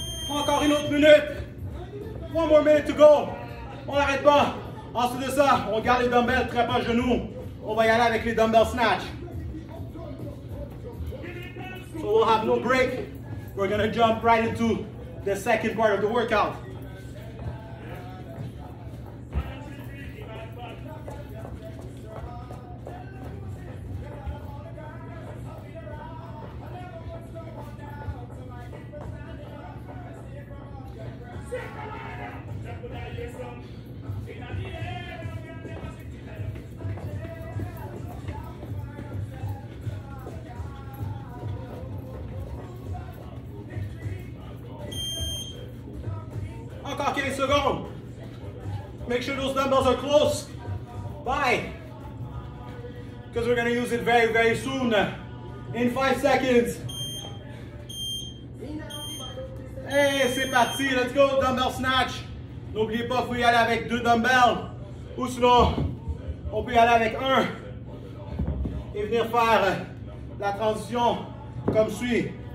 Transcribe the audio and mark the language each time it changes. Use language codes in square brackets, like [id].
[fr] Encore une autre minute. [en] One more minute to go. [fr] On n'arrête pas. Ensuite de ça, on garde les dumbbells très proches de nous. On va y aller avec les dumbbell snatch. [en] So we'll have no break. We're going to jump right into the second part of the workout. [fr] Encore 15 secondes. [en] Make sure those dumbbells are close by, because we're going to use it very, very soon. In 5 seconds. Hey, [fr] c'est parti. [en] Let's go, dumbbell snatch. [fr] N'oubliez pas, vous pouvez y aller avec 2 dumbbells. Ou sinon, on peut y aller avec 1. Et venir faire la transition comme suit.